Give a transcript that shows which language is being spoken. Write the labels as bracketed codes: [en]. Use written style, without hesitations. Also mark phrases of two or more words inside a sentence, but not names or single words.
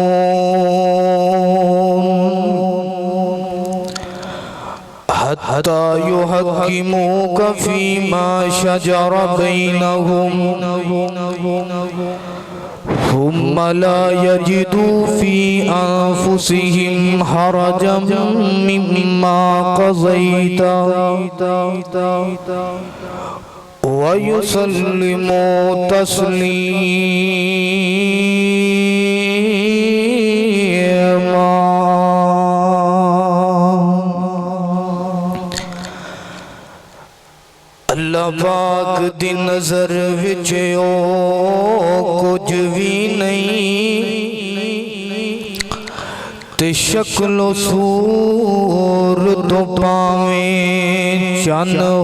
[ar] حتی یحکموک فیما شجر بینہم ثم لا يجدوا في أنفسهم حرجا مما قضيت ويسلموا تسليما۔ [pa] اللہ پاک دی نظر وچ او کچھ بھی نہیں تے شکل و صورت پاویں چن